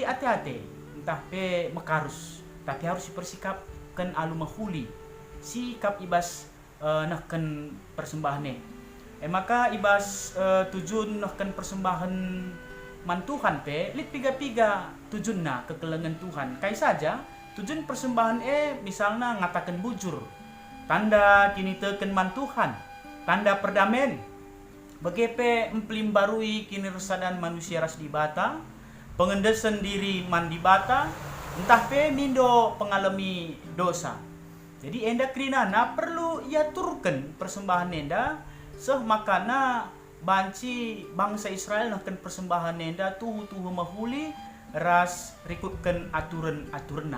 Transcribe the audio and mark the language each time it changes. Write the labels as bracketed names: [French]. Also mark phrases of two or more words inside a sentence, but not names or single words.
[Batak Karo] ate-ate entah pe mekarus [Indonesian] tapi harus dipersikapkan [Batak Karo] alu mahuli sikap ibas nahken persembahane maka ibas tujuan nahken persembahan man Tuhan pe lit piga-piga tujuanna kekelengan Tuhan kai saja tujuan persembahan misalnya ngatakan bujur tanda kini teken man Tuhan tanda perdamen bagepe emplim barui kini resadan manusia ras dibata pengendesan diri man dibata entah pe mindo pengalami dosa. Jadi enda krinana perlu ia turken persembahan enda seh makana banci bangsa Israel nahken persembahan enda tuhu mahuli ras rikutken aturan-aturna.